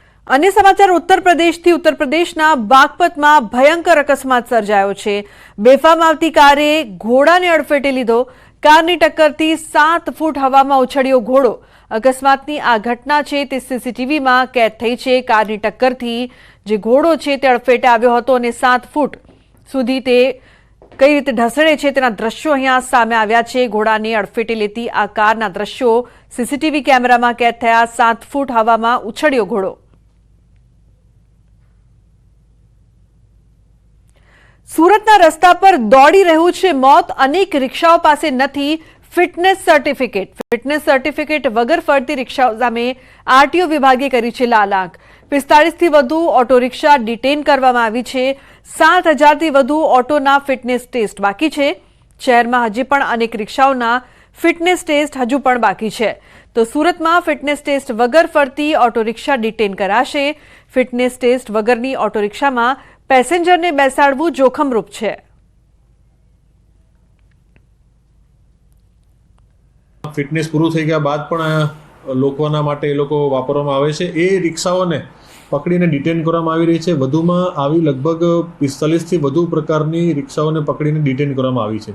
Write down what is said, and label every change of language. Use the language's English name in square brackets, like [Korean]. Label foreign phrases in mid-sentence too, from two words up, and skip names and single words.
[Gujarati] અન્ય સમાચાર ઉત્તર પ્રદેશના બાગપતમાં ભયંકર અકસ્માત સર્જાયો છે। બેફામ આવતી કારે ઘોડાને અડફેટે લીધો। કારની ટક્કરથી 7 ફૂટ હવામાં ઉછળ્યો ઘોડો। અકસ્માતની આ ઘટના છે તે સીસીટીવીમાં કેદ થઈ છે। કારની ટક્કરથી જે ઘોડો છે તે અડફેટે આવ્યો હતો અને 7 ફૂટ સુધી તે કઈ રીતે ઢસડે છે તેના દ્રશ્યો અહીંયા સામે આવ્યા છે। ઘોડાને અડફેટે લેતી આ કારના દ્રશ્યો સીસીટીવી કેમેરામાં કેદ થયા। 7 ફૂટ હવામાં ઉછળ્યો ઘોડો। સુરતના રસ્તા પર દોડી રહ્યું છે મોત। અનેક રિક્ષાઓ પાસે નથી [English] fitness certificate [Gujarati] વગર ફરતી રિક્ષાઓ સામે આરટીઓ વિભાગે કરી છે લાલ આંખ। 45 થી વધુ [English] auto rickshaw [Gujarati] ડિટેન કરવામાં આવી છે। 7,000 થી વધુ ઓટોના [English] fitness test [Gujarati] બાકી છે। શહેરમાં હજી પણ અનેક રિક્ષાઓના [English] fitness test [Gujarati] હજુ પણ બાકી છે। તો સુરતમાં [English] fitness test [Gujarati] વગર ફરતી [English] auto rickshaw [Gujarati] ડિટેન કરાશે। [English] fitness test [Gujarati] વગરની [English] auto rickshawમાં [Gujarati] પેસેન્જરને બેસાડવું જોખમરૂપ છે। ફિટનેસ પૂરું થઈ ગયા બાદ પણ લોકોના માટે એ લોકો વાપરવામાં આવે છે। એ રિક્ષાઓને પકડીને ડિટેન કરવામાં આવી રહી છે। વધુમાં આવી લગભગ 45થી વધુ પ્રકારની રિક્ષાઓને પકડીને ડિટેન કરવામાં આવી છે।